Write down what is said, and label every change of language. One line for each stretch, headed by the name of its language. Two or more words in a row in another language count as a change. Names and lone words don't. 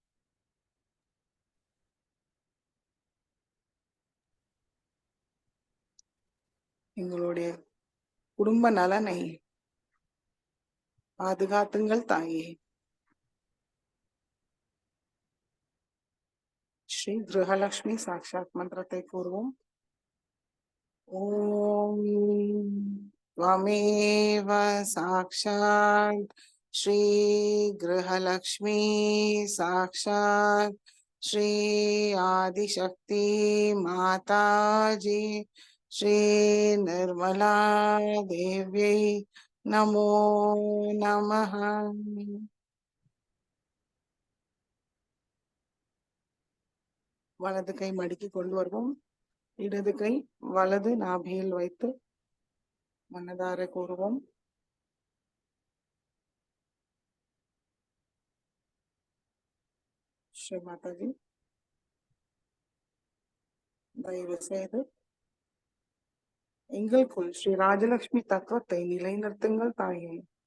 Tamil: எங்களுடைய குடும்ப நலனை பாதுகாத்துங்கள் தாயே. ஸ்ரீ கிரகலட்சுமி சாக்ஷாத் மந்திரத்தை கூறுவோம்.
Sanskrit: ஓம் त्वमेव साक्षात् श्री गृहलक्ष्मी साक्षात् श्री आदिशक्ति माताजी श्री निर्मला देव्यै नमो नमः।
Tamil: வலது கை மடக்கி கொண்டு வருவோம். இடது கை வலது நாபியில் வைத்து மனதார கூறுவோம். ஸ்ரீ மாதாஜி தயவு செய்து எங்களுக்குள் ஸ்ரீ ராஜலட்சுமி தத்துவத்தை நிலைநிறுத்துங்கள் தாயே.